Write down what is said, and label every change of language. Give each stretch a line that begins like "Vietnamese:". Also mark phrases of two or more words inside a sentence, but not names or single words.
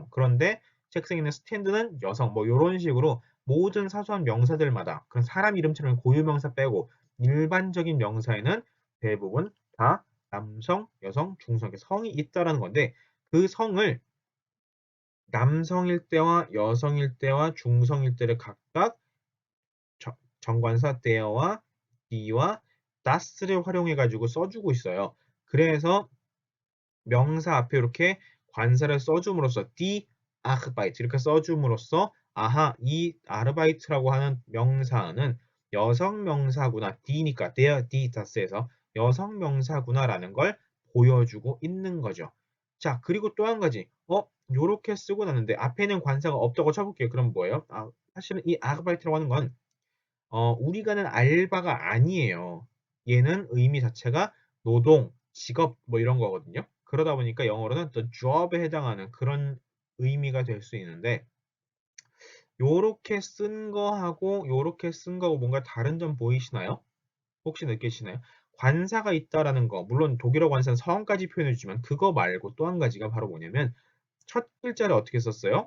Korean: 그런데 책상에 있는 스탠드는 여성. 뭐 이런 식으로 모든 사소한 명사들마다 그런 사람 이름처럼 고유명사 빼고 일반적인 명사에는 대부분 다 남성, 여성, 중성 성이 있다라는 건데 그 성을 남성일 때와 여성일 때와 중성일 때를 각각 정관사 the와 d와 das를 활용해 가지고 써주고 있어요. 그래서 명사 앞에 이렇게 관사를 써줌으로써
German: die Arbeit
Korean: 이렇게 써줌으로써 아하 이 아르바이트라고 하는 명사는 여성 명사구나 die니까
German: der, die,
Korean: das에서 여성 명사구나라는 걸 보여주고 있는 거죠. 자 그리고 또 한 가지 요렇게 쓰고 났는데 앞에는 관사가 없다고 쳐볼게요. 그럼 뭐예요? 사실은 이 아르바이트라고 하는 건 우리가 는 알바가 아니에요. 얘는 의미 자체가 노동, 직업 뭐 이런 거거든요. 그러다 보니까 영어로는
English: the job
Korean: 에 해당하는 그런 의미가 될 수 있는데 요렇게 쓴 거하고 요렇게 쓴 거하고 뭔가 다른 점 보이시나요? 혹시 느끼시나요? 관사가 있다라는 거 물론 독일어 관사는 성까지 표현해 주지만 그거 말고 또 한 가지가 바로 뭐냐면 첫 글자를 어떻게 썼어요?